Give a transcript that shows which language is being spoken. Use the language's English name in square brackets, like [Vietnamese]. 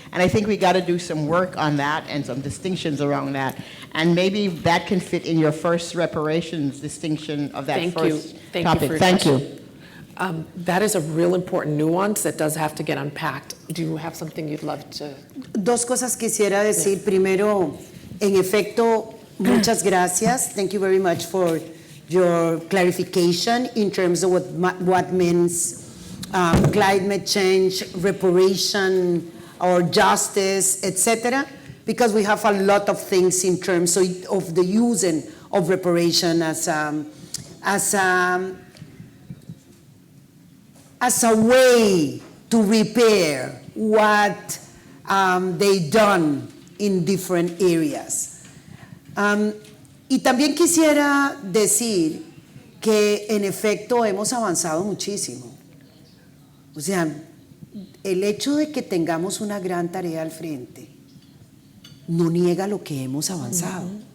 [English] And I think we got to do some work on that and some distinctions around that. And maybe that can fit in your first reparations distinction of that first Thank topic. you for your Thank you. question. That is a real important nuance that does have to get unpacked. Do you have something you'd love to? [Spanish] Dos cosas quisiera decir. Primero, en efecto, muchas gracias. [English] Thank you very much for your clarification in terms of what means climate change, reparation, or justice, etc. Because we have a lot of things in terms of the using of reparation as a way to repair what they done in different areas. [Spanish] Y también quisiera decir que en efecto hemos avanzado muchísimo. O sea, el hecho de que tengamos una gran tarea al frente no niega lo que hemos avanzado.